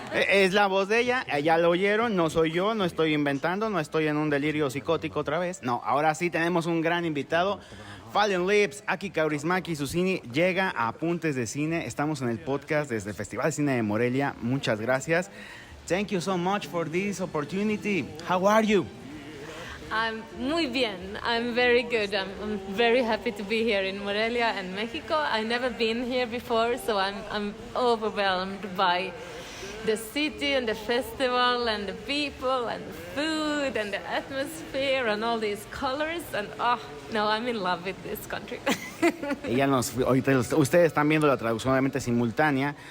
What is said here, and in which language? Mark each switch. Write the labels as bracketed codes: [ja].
[es] Es la voz de ella, ya lo oyeron, no soy yo, no estoy inventando, no estoy en un delirio psicótico otra vez. No, ahora sí tenemos un gran invitado. Leaves de Aki Kaurismaki, su cine llega a Apuntes de Cine. Estamos en el podcast desde el Festival de Cine de Morelia. Muchas gracias. [en] Thank you so much for this opportunity. How are you? I'm [es] muy bien. [en] I'm very good. I'm very happy to be here in Morelia and Mexico. I've never been here before, so I'm overwhelmed by the city and the festival and the people and the food and the atmosphere and all these colors. And I'm in love with this country. [es] Ahorita ustedes están viendo la traducción obviamente simultánea.